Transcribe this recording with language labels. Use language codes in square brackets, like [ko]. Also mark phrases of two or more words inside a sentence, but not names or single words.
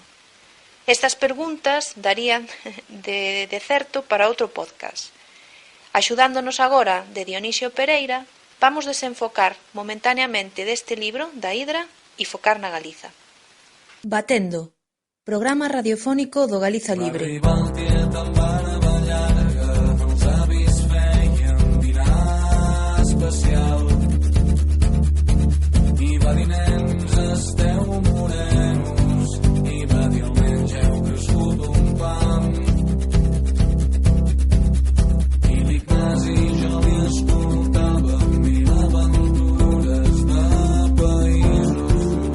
[gl] Estas preguntas darían de certo para outro podcast. Axudándonos agora de Dionisio Pereira, vamos desenfocar momentaneamente deste libro da Hidra e focar na Galiza. Batendo, programa radiofónico do Galiza Libre. [ca] Nens esteu morenos i va diumenge heu crescut un pam i l'Ignasi jo li escoltava mil aventures de països